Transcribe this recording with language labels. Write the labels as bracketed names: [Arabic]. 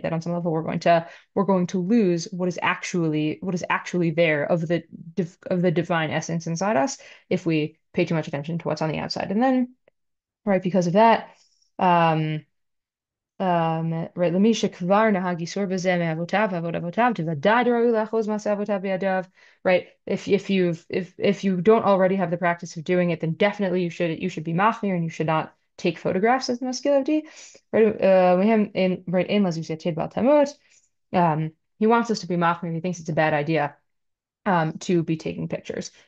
[English] That on some level we're going to lose what is actually there of the divine essence inside us if we pay too much attention to what's on the outside. And then, right, because of that, right, [Hebrew] למי שכבר נהג איסור בזה מאבותיו ועבוד אבותיו, בוודאי ראוי לאחוז מעשה אבותיו בידיו. [English] Right, if you don't already have the practice of doing it, then definitely you should be machmir, and you should not take photographs as the masculinity. Right, in Lazuz Yatid Bal Tamut, he wants us to be machmir. He thinks it's a bad idea to be taking pictures.